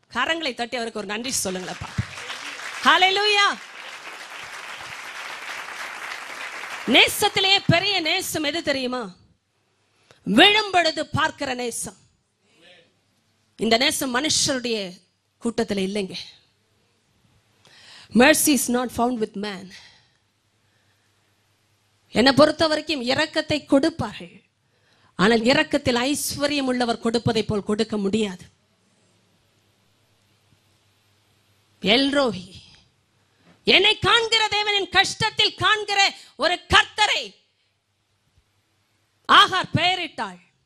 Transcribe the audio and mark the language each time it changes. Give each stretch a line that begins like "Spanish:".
Tamil: கரங்களை தட்டி அவருக்கு ஒரு நன்றி சொல்லுங்களப்பா. ஹல்லேலூயா. நேசத்திலேயே பெரிய நேசம் எது தெரியுமா? விழும் பொழுது பார்க்கிற நேசம். இந்த நேசம் மனுஷருடைய கூட்டத்தில் இல்லைங்க.
English: mercy is not found with man.
Tamil: என்னை பொறுத்த வரைக்கும் இரக்கத்தை கொடுப்பார்கள், ஆனால் இரக்கத்தில் ஐஸ்வர்யம் உள்ளவர் கொடுப்பதை போல் கொடுக்க முடியாது. எல்ரோஹி, என்னை காண்கிற தேவனின் கஷ்டத்தில் காண்கிற ஒரு கர்த்தரை ஆகார் பெயரிட்டாள்.